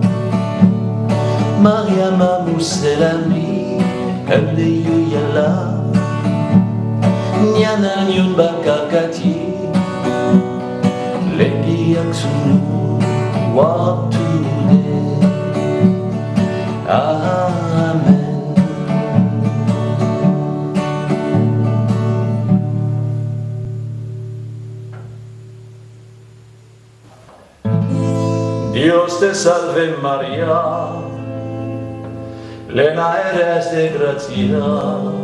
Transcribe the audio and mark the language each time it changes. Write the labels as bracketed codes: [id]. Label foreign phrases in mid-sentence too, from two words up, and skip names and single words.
[es] Mariama Mousselami Kandeyu Yala Nyana Nyun Bakakati Legi Aksunu Watude Amen. Dios te salve María, llena eres de gracia,